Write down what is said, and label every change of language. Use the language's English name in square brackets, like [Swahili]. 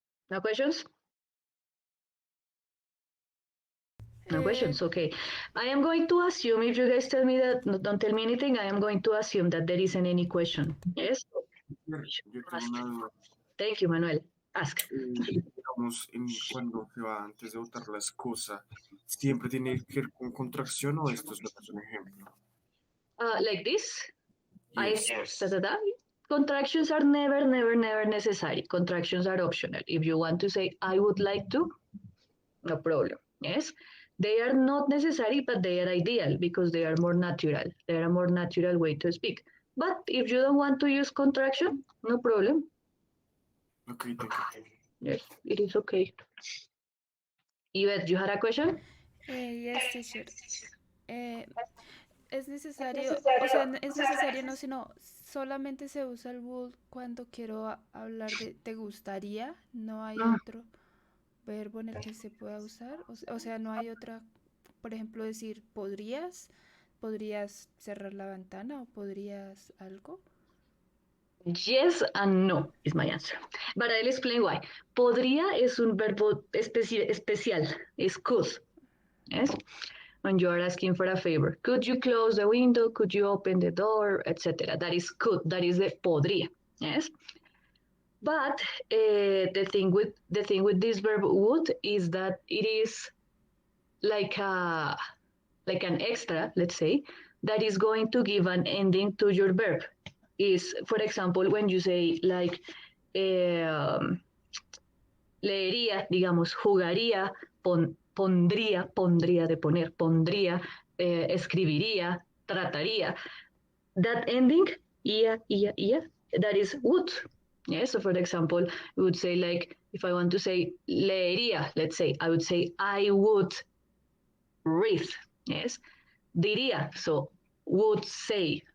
[English] No questions? No questions, okay. I am going to assume, if you guys tell me that, don't tell me anything, I am going to assume that there isn't any question. Yes? [Spanish] Yo tengo una duda. [English] Thank you, Manuel. Ask. [Spanish] Digamos, cuando se va antes de votar la excusa, ¿siempre tiene que ir con contracción o esto es un ejemplo? [English] Like this? Yes. Da, da, da. Contractions are never, never, never necessary. Contractions are optional. If you want to say, I would like to, no problem. Yes? They are not necessary, but they are ideal because they are more natural. They are a more natural way to speak. But if you don't want to use contraction, no problem. Okay, thank you. Yes, it is okay. Yvette, you had a question? Yes, teacher. [Spanish] Eh, es necesario, o sea, es necesario no, sino solamente se usa el would cuando quiero hablar de te gustaría, no hay Mm, otro verbo en el que se pueda usar, o sea, no hay otra, por ejemplo, decir podrías cerrar la ventana o podrías algo. [English] Yes and no is my answer. But I'll explain why. [Spanish] Podría es un verbo especial, es could. [English] Yes? When you are asking for a favor. Could you close the window? Could you open the door? Etc. That is could. That is the podría. Yes? But the thing with this verb would is that it is like a like an extra, let's say, that is going to give an ending to your verb. Is, for example, when you say like [Spanish] leería, digamos, jugaría, pondría de poner, pondría, escribiría, trataría. [English] That ending, ia, that is would. Yeah, so for example, we would say like, if I want to say leería, let's say, I would say I would read. Yes, diría, so would say.